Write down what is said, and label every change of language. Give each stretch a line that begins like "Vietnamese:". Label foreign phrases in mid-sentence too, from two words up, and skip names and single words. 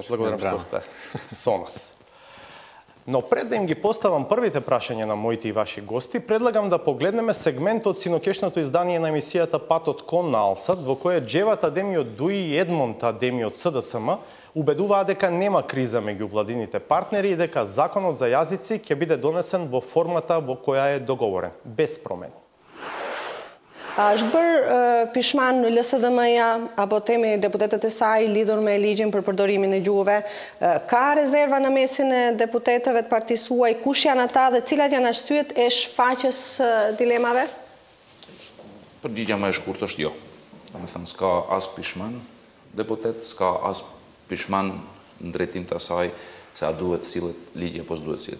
Macedonian: Благодарам што сте со нас. Но пред да им ги поставам првите прашања на моите и ваши гости, предлагам да погледнеме сегмент од синокешното издание на емисијата Патот кон на Алсат, во која Джеват Адеми од ДУИ и Едмонд Адеми од СДСМ убедуваа дека нема криза меѓу владините партнери и дека законот за јазици ќе биде донесен во формата во која е договорен, без промени.
Albanian: Është bërë pishman në LSDM-ja, apo temi deputetet e saj lidhur me ligjin për përdorimin e gjuhëve. Ka rezerva në mesin e deputetëve të partisë suaj, kush janë ata dhe cilat janë arsyet e shfaqjes dilemave? Përgjigja më e shkurtër është jo. Domethënë s'ka as pishman deputet, s'ka as pishman në drejtim të asaj se a duhet sillet ligji apo s'duhet sillet.